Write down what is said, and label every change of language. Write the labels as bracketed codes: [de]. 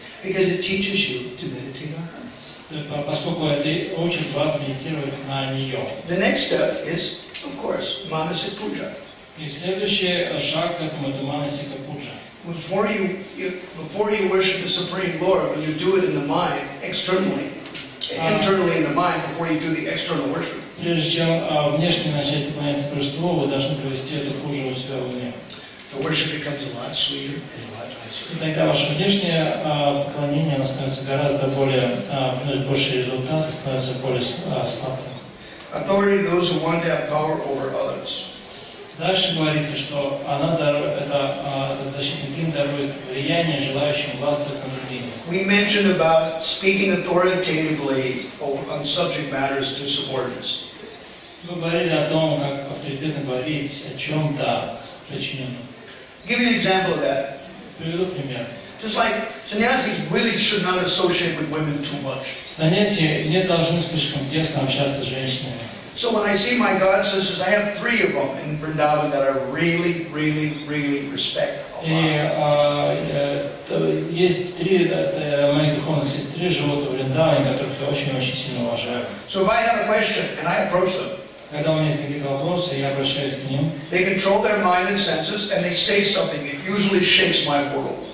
[en] Because it teaches you to meditate on her. [ru] Поскольку это учит вас медитировать на нее. [en] The next step is, of course, manasik puja. [ru] И следующий шаг к этому это манасика пуджа. [en] Before you worship the Supreme Lord, when you do it in the mind, internally in the mind, before you do the external worship. [ru] Прежде чем внешне начать поклоняться Божеству, вы должны провести эту пуджу у себя в уме. [en] The worship becomes a lot sweeter and a lot nicer. [ru] И тогда ваше внешнее поклонение становится гораздо более, приносит больший результат и становится более сладким. [en] Authority to those who want to have power over others. [ru] Дальше говорится, что этот защитный гимн дарует влияние желающим властвовать над другими. [en] We mentioned about speaking authoritatively on subject matters to subordinates. [ru] Мы говорили о том, как авторитетно говорить о чем-то подчиненном. [en] Give you an example of that. [ru] Приведу пример. [en] Just like sannyasis really should not associate with women too much. [ru] Саньяси не должны слишком тесно общаться с женщинами. [en] So when I see my god sisters, I have 3 of them in Vrindavan that I really respect a lot. [ru] И есть 3 моих духовных сестры живут в Вриндаване, которых я очень-очень сильно уважаю. [en] So if I have a question and I approach them, [ru] Когда у меня есть какие-то вопросы, я обращаюсь к ним. [en] they control their mind and senses, and they say something that usually shakes my world.